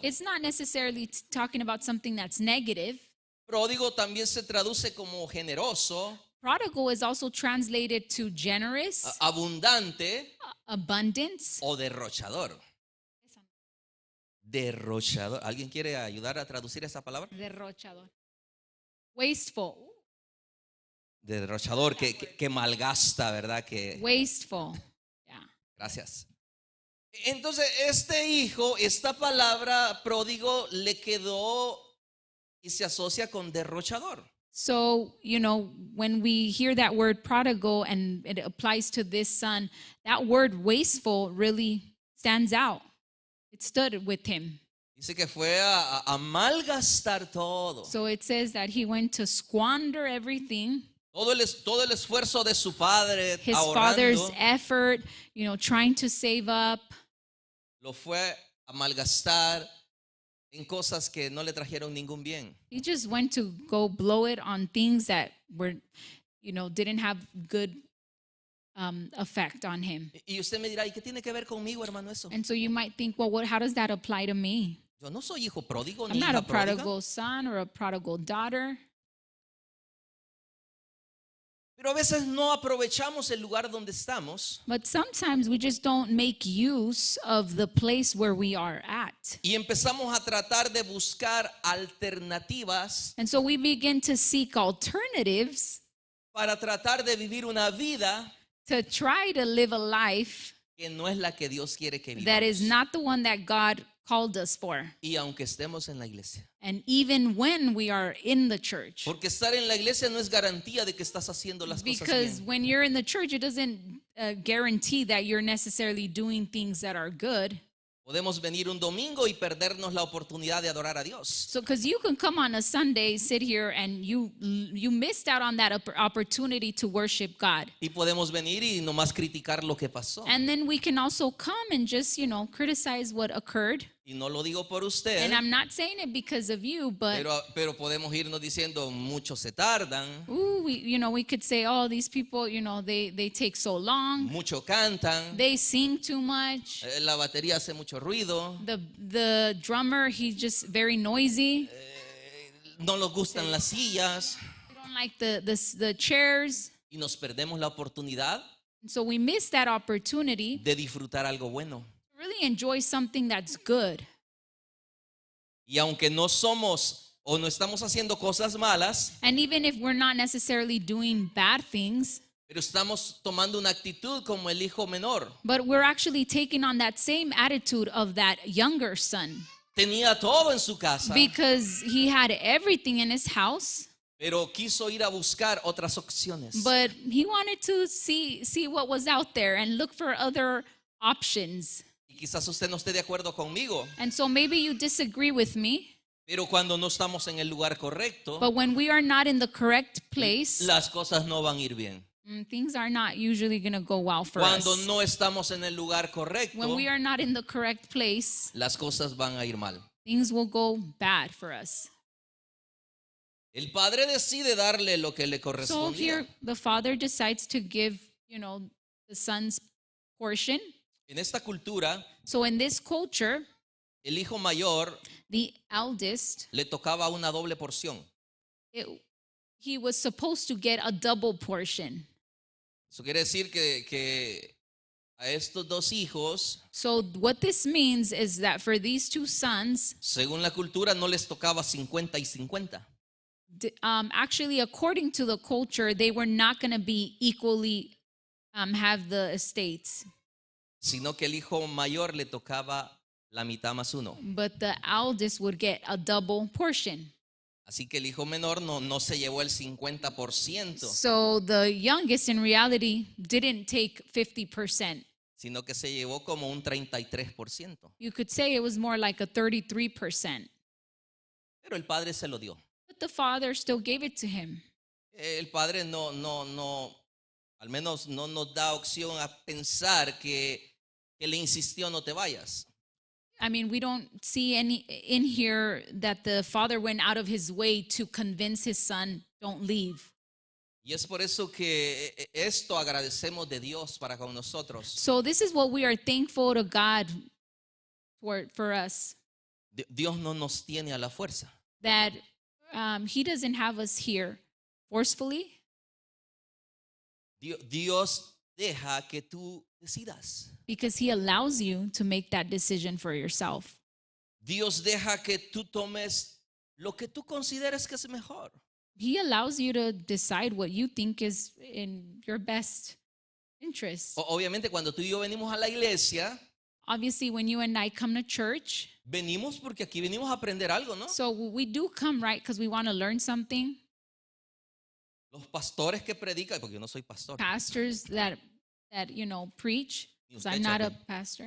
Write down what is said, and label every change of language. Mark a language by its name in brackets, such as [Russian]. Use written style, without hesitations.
[English] it's not necessarily talking about something that's negative. [Spanish] Pródigo también se traduce como generoso, [English] Prodigal is also translated to generous, [Spanish] abundante [English] abundance. [Spanish] o derrochador. Derrochador. ¿Alguien quiere ayudar a traducir esa palabra? Derrochador. [English] Wasteful. [Spanish] Derrochador, que malgasta, ¿verdad? Que, [English] Wasteful. Yeah. [Spanish] gracias. Entonces, este hijo, esta palabra pródigo le quedó y se asocia con derrochador. [English] So, when we hear that word prodigal and it applies to this son, that word wasteful really stands out. It stood with him. [Spanish] Dice que fue a malgastar todo. [English] So it says that he went to squander everything. [Spanish] Todo el esfuerzo de su padre [English] His father's [Spanish] ahorrando [English] effort, trying to save up. [Spanish] lo fue a malgastar en cosas que no le trajeron ningún bien. [English] He just went to go blow it on things that were, didn't have good effect on him. [Spanish] Y usted me dirá, ¿y qué tiene que ver conmigo, hermano, eso? [English] And so you might think, well, how does that apply to me? [Spanish] Yo no soy hijo pródigo [English] I'm [Spanish] ni [English] not a [Spanish] hija pródiga. [English] prodigal son or a prodigal daughter. [Spanish] Pero a veces no aprovechamos el lugar donde estamos [English] But sometimes we just don't make use of the place where we are at. [Spanish] y empezamos a tratar de buscar alternativas [English] And so we begin to seek alternatives [Spanish] para tratar de vivir una vida [English] to try to live a life [Spanish] que no es la que Dios quiere que [English] that is [Spanish] vivamos. [English] not the one that God called us for. [Spanish] Y aunque estemos en la iglesia. [English] And even when we are in the church. [Spanish] Porque estar en la iglesia no es garantía de que estás haciendo las cosas [English] Because [Spanish] bien. [English] when you're in the church, it doesn't guarantee that you're necessarily doing things that are good. [Spanish] Podemos venir un domingo y perdernos la oportunidad de adorar a Dios. [English] So, because you can come on a Sunday, sit here, and you missed out on that opportunity to worship God. [Spanish] Y podemos venir y nomás criticar lo que pasó. [English] And then we can also come and just, criticize what occurred. [Spanish] Y no lo digo por usted, [English] And I'm not saying it because of you, but [Spanish] pero podemos irnos diciendo, muchos se tardan, [English] ooh, we could say, oh, these people, they take so long. [Spanish] muchos cantan, [English] They sing too much. [Spanish] la batería hace mucho ruido, [English] The drummer, he's just very noisy. [Spanish] no nos gustan las sillas [English] They don't like the chairs. [Spanish] y nos perdemos la oportunidad [English] And so we miss that opportunity [Spanish] de disfrutar algo bueno. [English] to really enjoy something that's good. [Spanish] Y aunque no somos o no estamos haciendo cosas malas, [English] And even if we're not necessarily doing bad things, [Spanish] pero estamos tomando una actitud como el hijo menor. [English] but we're actually taking on that same attitude of that younger son. [Spanish] Tenía todo en su casa, [English] Because he had everything in his house, [Spanish] pero quiso ir a buscar otras opciones. [English] but he wanted to see what was out there and look for other options. [Spanish] Y quizás usted no esté de acuerdo conmigo, [English] And so maybe you disagree with me, [Spanish] pero cuando no estamos en el lugar correcto, [English] but when we are not in the correct place, [Spanish] las cosas no van a ir bien. [English] things are not usually going to go well for [Spanish] Cuando [English] us. [Spanish] no estamos en el lugar correcto, [English] When we are not in the correct place, [Spanish] las cosas van a ir mal. [English] things will go bad for us. [Spanish] El padre decide darle lo que le [English] So [Spanish] correspondía. [English] here, the father decides to give, the son's portion. [Spanish] En esta cultura, [English] So in this culture, [Spanish] el hijo mayor [English] the eldest, [Spanish] le tocaba una doble porción. [English] he was supposed to get a double portion. [Spanish] Eso quiere decir que a estos dos hijos, [English] So what this means is that for these two sons, [Spanish] según la cultura, no les tocaba 50 y 50. [English] actually, according to the culture, they were not going to be equally have the estates. [Spanish] Sino que el hijo mayor le tocaba la mitad más uno. [English] But the eldest would get a double portion. [Spanish] Así que el hijo menor no se llevó el 50%, [English] So the youngest in reality didn't take 50%. [Spanish] sino que se llevó como un 33%. [English] You could say it was more like a 33%. [Spanish] Pero el padre se lo dio. [English] But the father still gave it to him. [Spanish] El padre no, al menos no nos da opción a pensar que le insistió no te vayas. [English] I mean, we don't see any in here that the father went out of his way to convince his son, don't leave. [Spanish] Y es por eso que esto agradecemos de Dios para con nosotros. [English] So this is what we are thankful to God for us, [Spanish] Dios no nos tiene a la fuerza. [English] that he doesn't have us here forcefully. [Spanish] Dios deja que tú decidas. [English] Because he allows you to make that decision for yourself. [Spanish] Dios deja que tú tomes lo que tú consideres que es mejor. [English] He allows you to decide what you think is in your best interest. [Spanish] Obviamente cuando tú y yo venimos a la iglesia, [English] Obviously, when you and I come to church, [Spanish] venimos porque aquí venimos a aprender algo, ¿no? [English] so we do come, right, because we want to learn something. [Spanish] Los pastores que predican, porque yo no soy pastor. [English] Pastors that preach, because I'm not a pastor.